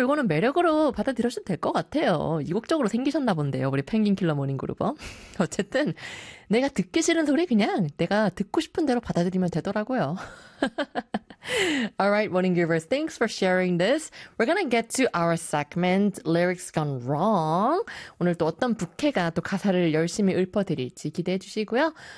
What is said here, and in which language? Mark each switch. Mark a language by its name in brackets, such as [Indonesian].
[Korean] 이거는 매력으로 받아들여셔도 될 것 같아요. 이국적으로 생기셨나 본데요. 우리 펭귄킬러 모닝그룹어. 어쨌든 내가 듣기 싫은 소리 그냥 내가 듣고 싶은 대로 받아들이면 되더라고요. [English] Alright, morning givers. Thanks for sharing this. We're gonna get to our segment, Lyrics Gone Wrong. [Korean] 오늘 또 어떤 부캐가 또 가사를 열심히 읊어드릴지 기대해 주시고요.